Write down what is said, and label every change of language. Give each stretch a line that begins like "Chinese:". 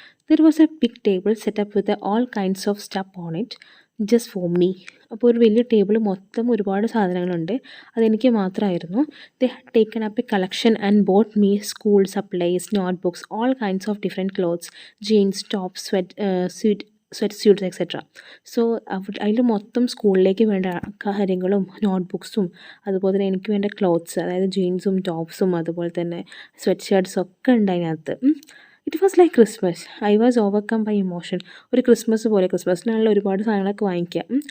English: There was a big table set up with all kinds of stuff on it just for me.
Malayalam: അപ്പോൾ ഒരു വലിയ table മൊത്തം ഒരുപാട് സാധനങ്ങളുണ്ട്, അതെനിക്ക് മാത്രമായിരുന്നു.
English: They had taken up a collection and bought me school supplies, notebooks, all kinds of different clothes, jeans, tops, sweat suits etcetera.
Malayalam: So അതിൽ മൊത്തം സ്കൂളിലേക്ക് വേണ്ട കാര്യങ്ങളും നോട്ട്ബുക്സും അതുപോലെ തന്നെ എനിക്ക് വേണ്ട ക്ലോത്ത്സ്, അതായത് ജീൻസും ടോപ്സും അതുപോലെ തന്നെ സ്വെറ്റ് ഷർട്ട്സും ഒക്കെ ഉണ്ട് അതിനകത്ത്.
English: It was like Christmas. I was overcome by emotion.
Malayalam: ഒരു ക്രിസ്മസ് പോലെ, ക്രിസ്മസിനാണല്ലോ ഒരുപാട് സാധനങ്ങളൊക്കെ വാങ്ങിക്കുക.